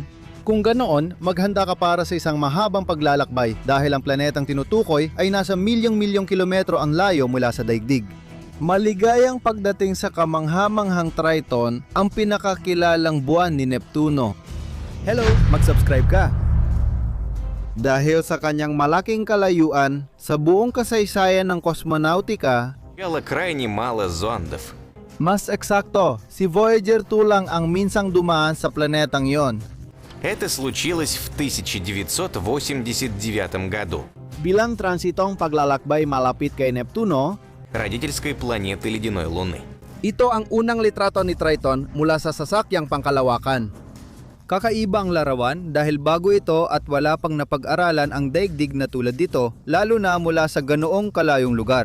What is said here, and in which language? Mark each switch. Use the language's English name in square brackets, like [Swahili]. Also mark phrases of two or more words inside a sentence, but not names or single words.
[Filipino] Kung ganoon, maghanda ka para sa isang mahabang paglalakbay dahil ang planetang tinutukoy ay nasa milyong-milyong kilometro ang layo mula sa daigdig. Maligayang pagdating sa kamanghamanghang Triton, ang pinakakilalang buwan ni Neptuno. Hello, mag-subscribe ka! Dahil sa kanyang malaking kalayuan, sa buong kasaysayan ng kosmonautika, [Russian] Было крайне мало зондов. [Filipino] mas eksakto, si Voyager 2 lang ang minsang dumaan sa planetang yon. [Russian] Это случилось в 1989 году. [Filipino] Bilang transitong paglalakbay malapit kay Neptuno, [Russian] Родительской планеты ледяной Луны. [Filipino] ito ang unang litrato ni Triton mula sa sasakyang pangkalawakan. Kakaiba ang larawan dahil bago ito at wala pang napag-aralan ang daigdig na tulad dito, lalo na mula sa ganoong kalayong lugar.